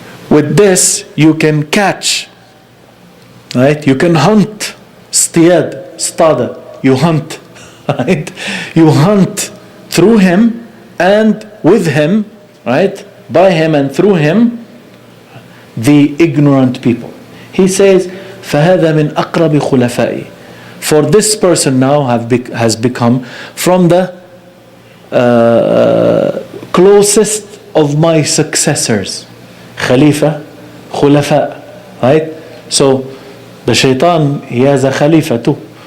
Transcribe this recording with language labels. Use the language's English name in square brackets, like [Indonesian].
[English] With this, you can catch, right? You can hunt. Stiyad, stada, you hunt, right? You hunt through him and with him, right? By him and through him, the ignorant people. He says, [Arabic] فَهَذَا مِنْ أَقْرَبِ خُلَفَائِ. [English] For this person now has become from the closest of my successors. Khalifa, khulafa, right? So the shaitan, he has a khalifa too.